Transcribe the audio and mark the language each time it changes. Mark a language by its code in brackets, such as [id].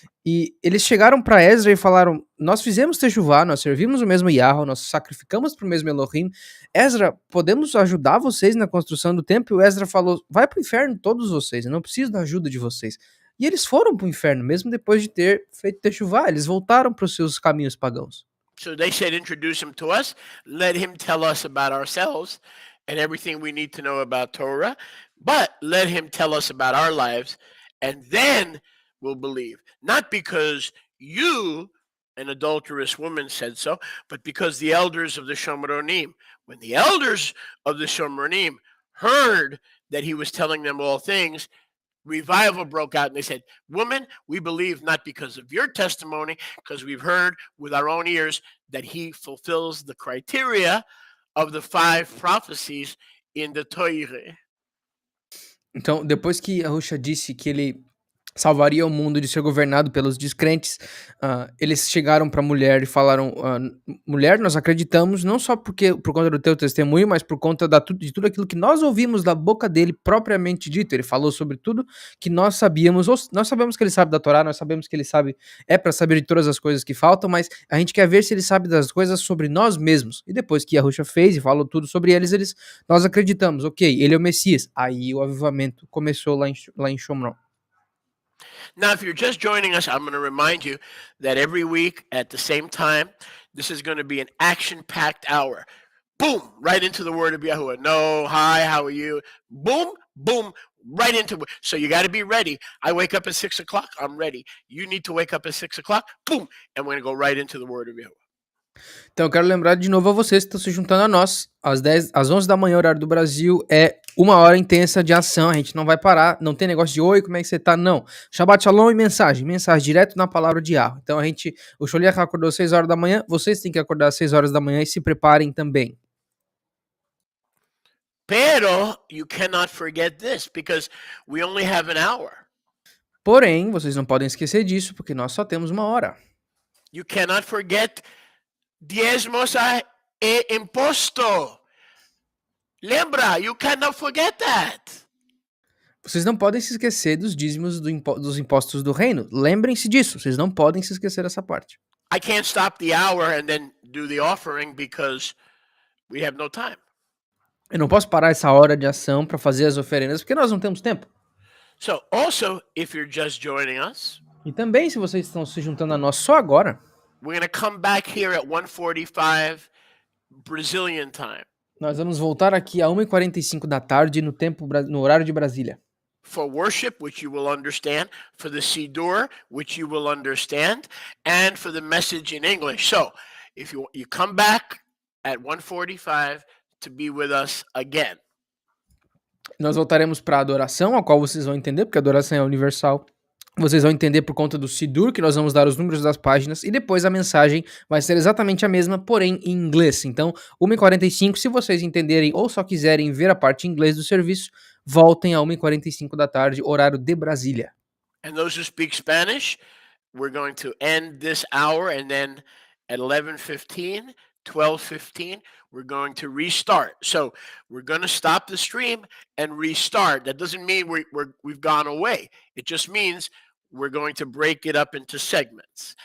[pt] E eles chegaram para Ezra e falaram, nós fizemos Teshuvah, nós servimos o mesmo Yahweh, nós sacrificamos para o mesmo Elohim. Ezra, podemos ajudar vocês na construção do templo? E o Ezra falou, vai para o inferno todos vocês, eu não preciso da ajuda de vocês. E eles foram para o inferno, mesmo depois de ter feito Teshuvah, eles voltaram para os seus caminhos pagãos. [en] So they said, introduce him to us, let him tell us about ourselves and everything we need to know about Torah, but let him tell us about our lives, and then we'll believe. Not because You, an adulterous woman, said so, but because the elders of the Shomronim, when the elders of the Shomronim heard that he was telling them all things, revival broke out, and they said, woman, we believe not because of your testimony, because we've heard with our own ears that he fulfills the criteria of the 5 prophecies in the Torah. [pt] Então, depois que Yahusha disse que ele salvaria o mundo de ser governado pelos descrentes, eles chegaram para a mulher e falaram: mulher, nós acreditamos não só por conta do teu testemunho, mas por conta de tudo aquilo que nós ouvimos da boca dele propriamente dito. Ele falou sobre tudo que nós sabíamos. Nós sabemos que ele sabe da Torá, nós sabemos que ele sabe, é para saber de todas as coisas que faltam, mas a gente quer ver se ele sabe das coisas sobre nós mesmos. E depois que Yahusha fez e falou tudo sobre nós acreditamos, ok, ele é o Messias. Aí o avivamento começou lá em Shomron. [en] Now, if you're just joining us, I'm going to remind you that every week at the same time, this is going to be an action-packed hour. Boom, right into the word of Yahuwah. No, hi, how are you? Boom, boom, right into it. So you got to be ready. I wake up at 6 o'clock, I'm ready. You need to wake up at 6 o'clock, boom, and we're going to go right into the word of Yahuwah. [pt] Então eu quero lembrar de novo a vocês que estão se juntando a nós. Às 11 da manhã, horário do Brasil, é uma hora intensa de ação. A gente não vai parar, não tem negócio de oi, como é que você tá? Não. Shabbat Shalom e mensagem direto na palavra de Yahweh. Então o Sholiach acordou às 6 horas da manhã, vocês têm que acordar às 6 horas da manhã e se preparem também. [es] Pero [en] you cannot forget this because we only have an hour. [pt] Porém, vocês não podem esquecer disso porque nós só temos uma hora. [en] You cannot forget [es] diezmos e imposto. [pt] Lembra, [en] you cannot forget that. [pt] Vocês não podem se esquecer dos dízimos dos impostos do reino. Lembrem-se disso. Vocês não podem se esquecer dessa parte. [en] I can't stop the hour and then do the offering because we have no time. [pt] Eu não posso parar essa hora de ação para fazer as oferendas porque nós não temos tempo. [en] So also, if you're just joining us, [pt] e também se vocês estão se juntando a nós só agora, [en] we're going to come back here at 1:45 Brazilian time. [pt] Nós vamos voltar aqui a 1h45 da tarde no horário de Brasília. [en] For worship, which you will understand, for the Siddur, which you will understand, and for the message in English. So, if you come back at 1:45 to be with us again. [pt] Nós voltaremos para a adoração, a qual vocês vão entender, porque a adoração é universal. Vocês vão entender por conta do Siddur, que nós vamos dar os números das páginas, e depois a mensagem vai ser exatamente a mesma, porém em inglês. Então, 1h45, se vocês entenderem ou só quiserem ver a parte em inglês do serviço, voltem a 1h45 da tarde, horário de Brasília. [en] And those who speak Spanish, we're going to end this hour, and then at 11:15, 12:15, we're going to restart. So we're going to stop the stream and restart. That doesn't mean we've gone away. It just means we're going to break it up into segments.